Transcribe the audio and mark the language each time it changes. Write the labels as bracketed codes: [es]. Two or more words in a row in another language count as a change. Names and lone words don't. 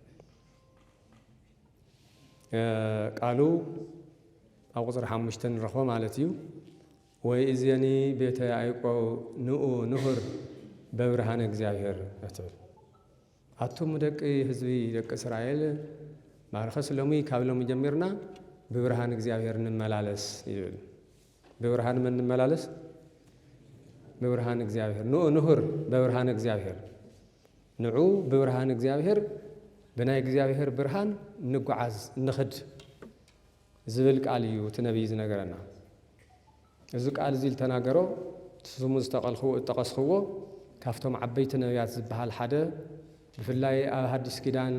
[ti] ቃሉ ኣብ ቁፅሪ 5 ንረኽቦ ማለት እዩ [gez] ወይእዜኒ ቤተ ያዕቆብ ንኡ ንሁር በብርሃነ እግዚአብሔር [ti] እትብል ኣቱም ደቂ ህዝቢ ደቂ እስራኤል ማርኸስ ሎሚ ካብ ሎሚ ጀሚርና ብብርሃን እግዚአብሔር እንመላለስ ይብል ብብርሃን ምን እንመላለስ ببرهان እግዚአብሔር [gez] ንሁር በብርሃን እግዚአብሔር ንዑ በብርሃን እግዚአብሔር [ti] በናይ እግዚአብሔር ብርሃን ንጓዓዝ ንኽድ ዝብል ቃል እዩ ትነብይ ዝነገረና እዚ ቃል እዚ ተናገሮ ስሙ ዝተጠቐስኽዎ ካፍቶም ዓበይቲ ነቢያት ዝበሃል ሓደ ብፍላይ ኣብ ሐዲስ ኪዳን